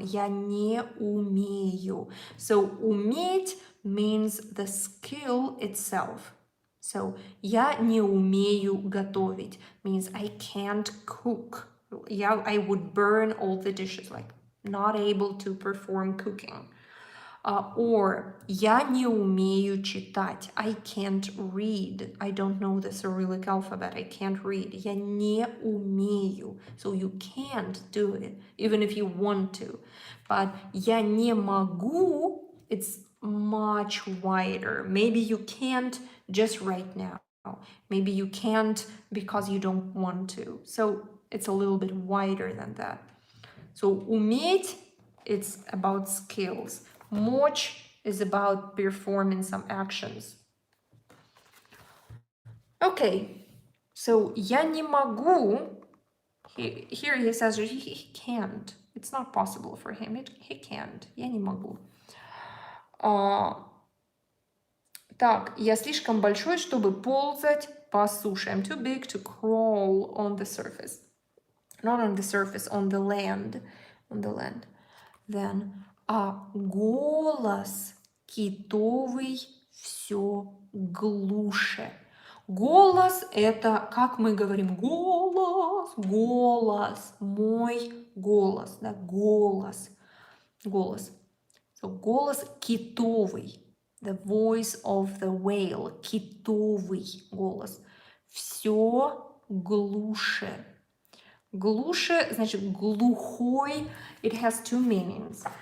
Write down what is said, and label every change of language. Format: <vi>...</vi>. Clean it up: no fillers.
<ru>Я не умею.</ru> <en>So уметь means the skill itself. So</en> <ru>я не умею готовить</ru> <en>means I can't cook. I would burn all the dishes, like not able to perform cooking.</en> <ru>Or я не умею читать.</ru> <en>I can't read. I don't know the Cyrillic alphabet. I can't read.</en> <ru>Я не умею.</ru> <en>So you can't do it, even if you want to. But</en> <ru>я не могу,</ru> <en>it's much wider. Maybe you can't just right now. Maybe you can't because you don't want to. So it's a little bit wider than that. So уметь, it's about skills. Мочь is about performing some actions. Okay, so</en> <ru>я не могу,</ru> <en>here he says he can't. It's not possible for him. He can't.</en> <ru>Я не могу. Так, я слишком большой, чтобы ползать по суше.</ru> <en>I'm too big to crawl on the surface. Not on the surface, on the land. On the land.</en> <ru>Then, голос китовый все глуше. Голос – это, как мы говорим, голос, мой голос, да, голос. So, голос китовый,</ru> <en>the voice of the whale,</en> <ru>китовый голос. Все глуше. Глуше, значит, глухой,</ru> <en>it has two meanings.</en>